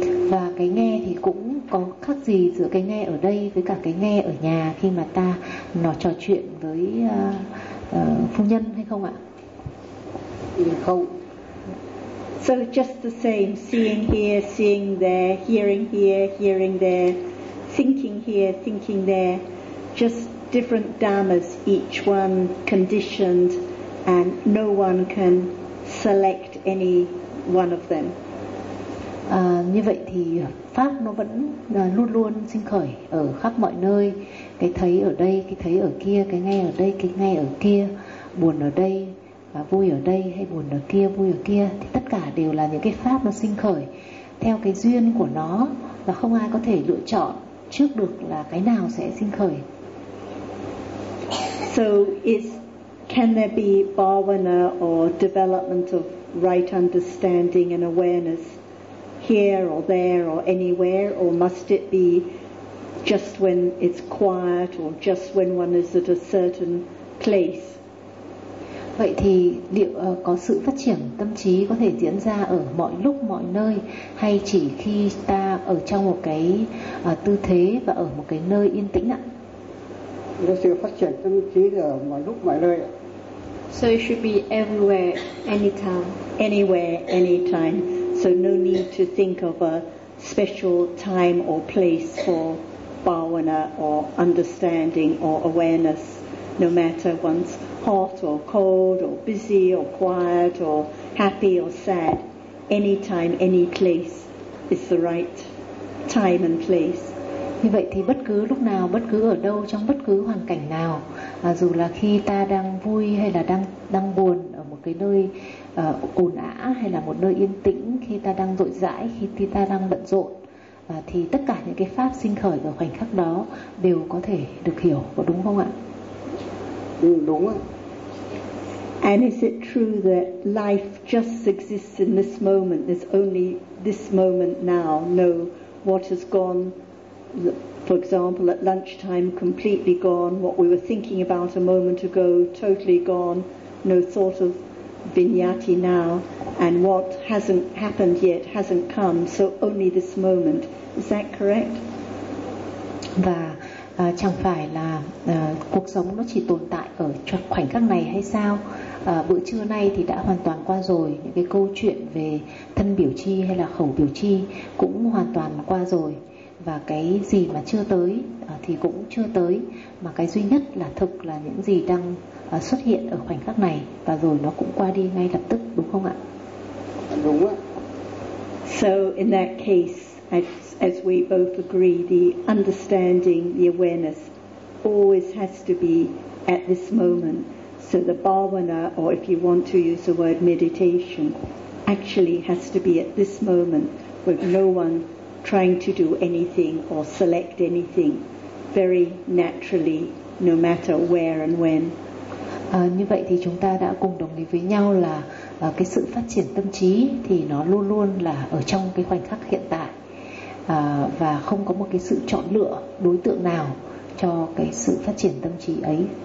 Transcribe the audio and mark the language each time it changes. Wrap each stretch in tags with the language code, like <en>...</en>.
<vi>Và cái nghe thì cũng có khác gì giữa cái nghe ở đây với cả cái nghe ở nhà khi mà ta nó trò chuyện với phu nhân hay không ạ? Không.</vi> <en>So just the same, seeing here, seeing there, hearing here, hearing there, thinking here, thinking there, just different dhammas, each one conditioned, and no one can select any one of them.</en> <vi>Như vậy thì pháp nó vẫn luôn luôn sinh khởi ở khắp mọi nơi, cái thấy ở đây, cái thấy ở kia, cái nghe ở đây, cái nghe ở kia, buồn ở đây và vui ở đây, hay buồn ở kia, vui ở kia, thì tất cả đều là những cái pháp nó sinh khởi theo cái duyên của nó, và không ai có thể lựa chọn trước được là cái nào sẽ sinh khởi.</vi> <en>So is, can there be bhavana or development of right understanding and awareness here or there or anywhere, or must it be just when it's quiet or just when one is at a certain place?</en> <vi>Vậy thì liệu có sự phát triển tâm trí có thể diễn ra ở mọi lúc mọi nơi, hay chỉ khi ta ở trong một cái tư thế và ở một cái nơi yên tĩnh ạ? Có sự phát triển tâm trí ở mọi lúc mọi nơi.</vi> <en>So it should be everywhere, anytime. Anywhere, anytime. So no need to think of a special time or place for bhavana or understanding or awareness, no matter one's hot or cold or busy or quiet or happy or sad. Anytime, any place is the right time and place.</en> <vi>Như vậy thì bất cứ lúc nào, bất cứ ở đâu, trong bất cứ hoàn cảnh nào, dù là khi ta đang vui hay là đang buồn, ở một cái nơi ồn ào hay là một nơi yên tĩnh, khi ta đang rộn rãi, khi ta đang bận rộn, thì tất cả những cái pháp sinh khởi ở khoảnh khắc đó đều có thể được hiểu, có đúng không ạ? Đúng ạ.</vi> <en>And is it true that life just exists in this moment, there's only this moment now, no what has gone, for example, at lunchtime, completely gone, what we were thinking about a moment ago, totally gone, no thought of vinyati now, and what hasn't happened yet, hasn't come, so only this moment. Is that correct?</en> <vi>Và chẳng phải là cuộc sống nó chỉ tồn tại ở khoảnh khắc này hay sao? Bữa trưa nay thì đã hoàn toàn qua rồi, những cái câu chuyện về thân biểu chi hay là khẩu biểu chi cũng hoàn toàn qua rồi. Và cái gì mà chưa tới thì cũng chưa tới, mà cái duy nhất là thực là những gì đang xuất hiện ở khoảnh khắc này, và rồi nó cũng qua đi ngay lập tức, đúng không ạ? Đúng ạ.</vi> <en>So in that case, as we both agree, the understanding, the awareness always has to be at this moment. So the bhavana, or if you want to use the word meditation, actually has to be at this moment with no one trying to do anything or select anything, very naturally, no matter where and when.</en> <vi>Như vậy thì chúng ta đã cùng đồng ý với nhau là cái sự phát triển tâm trí thì nó luôn luôn là ở trong cái khoảnh khắc hiện tại, và không có một cái sự chọn lựa đối tượng nào cho cái sự phát triển tâm trí ấy.</vi>